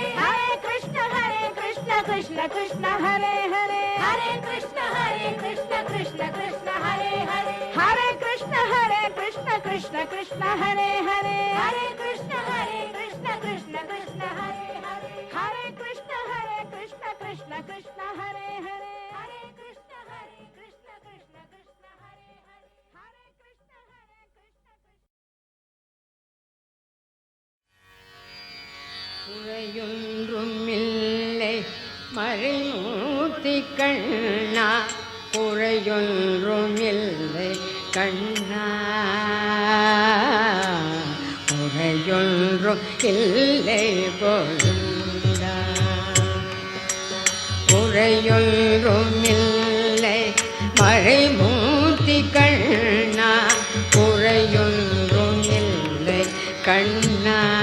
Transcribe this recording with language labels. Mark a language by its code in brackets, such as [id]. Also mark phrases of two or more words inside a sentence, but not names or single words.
[sa] हरे कृष्ण कृष्ण कृष्ण हरे हरे हरे कृष्ण कृष्ण कृष्ण हरे हरे हरे कृष्ण कृष्ण कृष्ण हरे हरे हरे कृष्ण कृष्ण कृष्ण हरे हरे हरे कृष्ण कृष्ण कृष्ण हरे हरे हरे कृष्ण कृष्ण कृष्ण हरे हरे हरे कृष्ण [ta] குறையொன்றுமில்லை மறைமூர்த்தி கண்ணா குறையொன்றுமில்லை கண்ணா குறையொன்றும் இல்லை கோவிந்தா குறையொன்றுமில்லை மறைமூர்த்தி கண்ணா குறையொன்றும் இல்லை கண்ணா